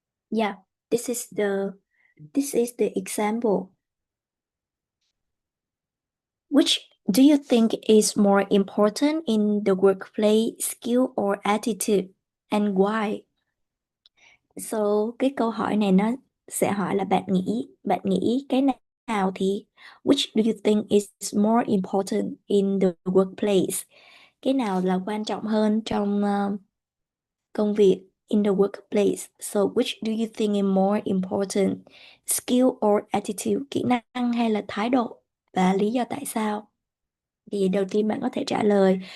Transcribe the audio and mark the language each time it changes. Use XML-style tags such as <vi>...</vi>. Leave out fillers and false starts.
<en>Yeah, this is the example. Which do you think is more important in the workplace, skill or attitude, and why?</en> <vi>So cái câu hỏi này nó sẽ hỏi là bạn nghĩ cái nào thì</vi> <en>which do you think is more important in the workplace?</en> <vi>Cái nào là quan trọng hơn trong công việc</vi> <en>in the workplace? So which do you think is more important? Skill or attitude,</en> <vi>kỹ năng hay là thái độ, và lý do tại sao? Thì đầu tiên bạn có thể trả lời.</vi>